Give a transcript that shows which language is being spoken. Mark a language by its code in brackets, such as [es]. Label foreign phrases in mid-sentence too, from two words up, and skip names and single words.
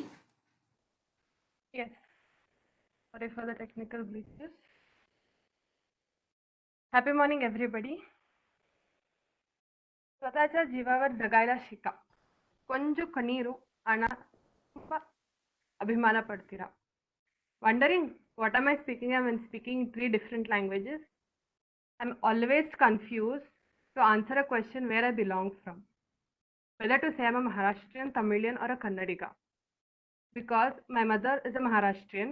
[en] Yes. Sorry for the technical glitches. Happy morning, everybody. [mr] स्वतःच्या जीवावर जगायला शिका. [kn] ಕೊಂಚ ಕಣ್ಣೀರು ಹಣ ತುಂಬ ಅಭಿಮಾನ ಪಡ್ತೀರಾ. [en] Wondering what am I speaking of when speaking three different languages? I'm always confused to answer a question where I belong from. Whether to say I'm a Maharashtrian, Tamilian or a Kannadiga. Because my mother is a Maharashtrian.